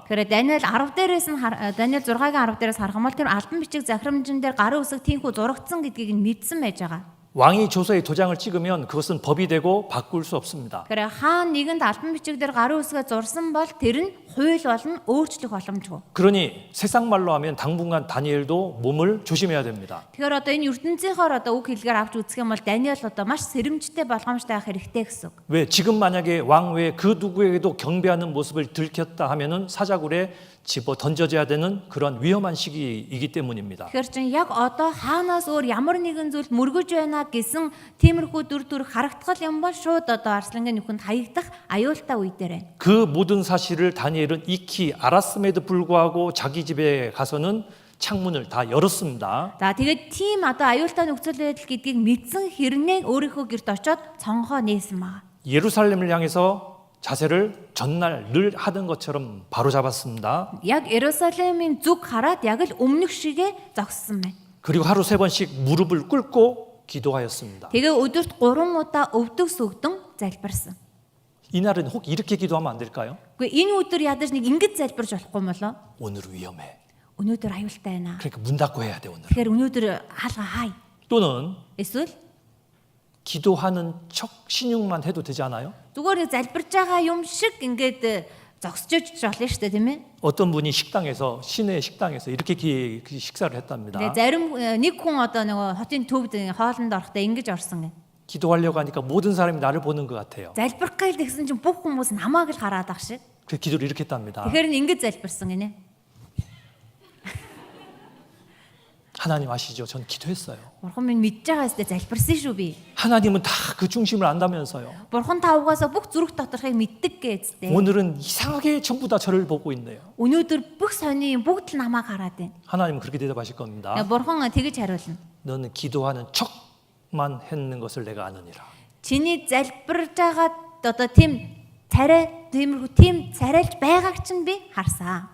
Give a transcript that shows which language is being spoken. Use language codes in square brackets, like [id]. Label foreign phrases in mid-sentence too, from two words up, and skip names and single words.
[mn] Тэгэхээр Даниэл 10 дээрээс нь Даниэл 6-гийн 10 дээрээс харах юм бол тэр албан бичиг захирамжин дээр гарын үсэг тийхүү зурагдсан гэдгийг нь мэдсэн байж байгаа. [ko] 왕이 조서에 도장을 찍으면 그것은 법이 되고 바꿀 수 없습니다. [mn] Тэгэхээр хаан нэгэнд албан бичиг дээр гарын үсгээ зурсан бол тэр нь хууль болно өөрчлөх боломжгүй. [ko] 그러니 세상 말로 하면 당분간 다니엘도 몸을 조심해야 됩니다. [mn] Тэгэхээр одоо энэ ертөнцийнхоор одоо үг хэлгээр авч үзэх юм бол Даниэл одоо маш сэрэмжтэй болгоомжтой байх хэрэгтэй гэсэн үг. [ko] 왜 지금 만약에 왕 외에 그 누구에게도 경배하는 모습을 들켰다 하면은 사자굴에 집어 던져져야 되는 그런 위험한 시기이기 때문입니다. [mn] Тэгэхээр чин яг одоо хаанаас өөр ямар нэгэн зүйл мөргөж байна гэсэн тиймэрхүү дүр харагдах юм бол шууд одоо арслангийн нүхэнд хаягдах аюултай үе дээр байна. [ko] 그 모든 사실을 다니엘은 익히 알았음에도 불구하고 자기 집에 가서는 창문을 다 열었습니다. [mn] За тэгээд тийм одоо аюултай нөхцөл байдал гэдгийг мэдсэн хэрнээ өөрийнхөө гэрт очиод цонхоо нээсэн байгаа. [ko] 예루살렘을 향해서 자세를 전날 늘 하던 것처럼 바로 잡았습니다. [mn] Яг Иерусалимийн зүг хараад яг л өмнөх шигээ зогссон байна. [ko] 그리고 하루 3번씩 무릎을 꿇고 기도하였습니다. [mn] Тэгээ өдөрт 3 удаа өвдөг сүгдэн залбирсан. [ko] 이날은 혹 이렇게 기도하면 안 될까요? [mn] Гэхдээ энэ өдөр ядаж нэг ингэж залбирч болохгүй юм болоо? [ko] 오늘은 위험해. [mn] Өнөөдөр аюултай байна. [ko] 그러니까 문 닫고 해야 돼 오늘. [mn] Тэгэхээр өнөөдөр хаалга хай. [ko] 또는 [mn] Эсвэл [ko] 기도하는 척 신용만 해도 되지 않아요? [mn] Зүгээр нэг залбирж байгаа юм шиг ингээд зогсож болно шүү дээ, тийм ээ? [ko] 어떤 분이 식당에서 시내 식당에서 이렇게 식사를 했답니다. [mn] Тэгээ зарим нэг хүн одоо нөгөө хотын төвд хоолнд орохдоо ингэж орсон гэ. [ko] 기도하려고 하니까 모든 사람이 나를 보는 것 같아요. [mn] Залбирах гээл тэгсэн чинь бүх хүмүүс намайг л хараад ах шиг. [ko] 그 기도를 이렇게 했답니다. [mn] Тэгэхээр ингэж залбирсан гинэ. [ko] 하나님 아시죠? 전 기도했어요. [mn] Бурхан минь мэдж байгаа өстэй залбирсан шүү би. [ko] 하나님은 다 그 중심을 안다면서요. [mn] Бурхан та угаасаа бүх зүрх доторхыг мэддэг гэжтэй. [ko] 오늘은 이상하게 전부 다 저를 보고 있네요. [mn] Өнөөдөр бүх сони юм бүгд л намайг хараад байна. [ko] 하나님은 그렇게 대답하실 겁니다. [mn] Бурхан тэгэж хариулна. [ko] 너는 기도하는 척만 했는 것을 내가 아느니라. [mn] Чиний залбирж байгаа одоо тийм тиймэрхүү тийм царайлж байгааг чинь би харсан.